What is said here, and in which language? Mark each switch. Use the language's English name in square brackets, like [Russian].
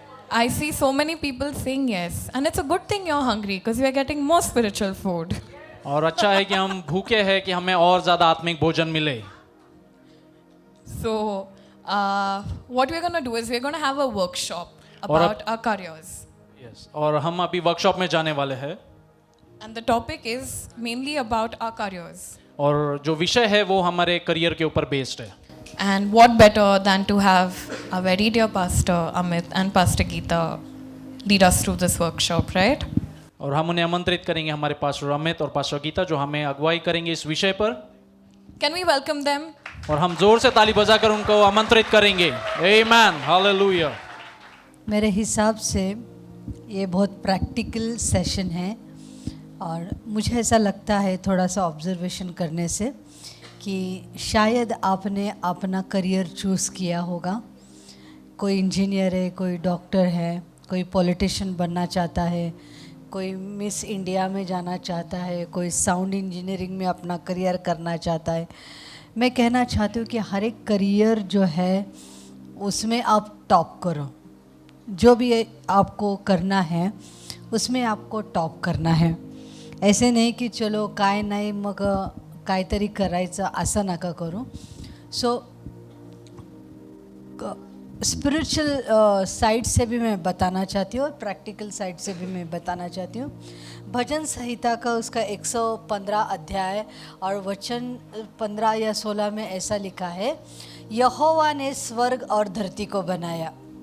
[English] I see so many people saying yes, and it's a good thing you're hungry because we are getting more spiritual food. [Hindi] और अच्छा है कि हम भूखे हैं कि हमें और ज़्यादा आत्मिक भोजन मिले. [English] So, what we're going to do is we're going to have a workshop about our careers. Yes. [Hindi] और हम अभी वर्कशॉप में जाने वाले हैं. [English] And the topic is mainly about our careers. [Hindi] और जो विषय है वो हमारे करियर के ऊपर बेस्ड है. [English] And what better than to have a very dear pastor Amit and Pastor Geeta lead us through this workshop, right? [Hindi] और हम उन्हें आमंत्रित करेंगे, हमारे पास्टर अमित और पास्टर गीता, जो हमें अगुवाई करेंगे इस विषय पर. [English] Can we welcome them? [Hindi] और हम जोर से ताली बजाकर उनको आमंत्रित करेंगे. आमेन, हालेलुया. मेरे हिसाब से ये बहुत प्रैक्टिकल सेशन है और मुझे ऐसा लगता है थोड़ा सा ऑब्जर्वेशन करने से कि शायद आपने अपना करियर चूज़ किया होगा. कोई इंजीनियर है, कोई डॉक्टर है, कोई पॉलिटिशियन बनना चाहता है, कोई मिस इंडिया में जाना चाहता है, कोई साउंड इंजीनियरिंग में अपना करियर करना चाहता है. मैं कहना चाहती हूँ कि हर एक करियर जो है उसमें आप टॉप करो. जो भी आपको करना है उसमें आपको टॉप करना है. [Marathi] ऐसे नाही की चलो काय नाही मग काहीतरी करायचं असं नका करू. [Hindi] सो स्पिरिचुअल साइड से भी मैं बताना चाहती हूँ और प्रैक्टिकल साइड से भी मैं बताना चाहती हूँ. भजन संहिता का उसका 115 अध्याय और वचन 15 या 16 में ऐसा लिखा है, यहोवा ने स्वर्ग और धरती को बनाया.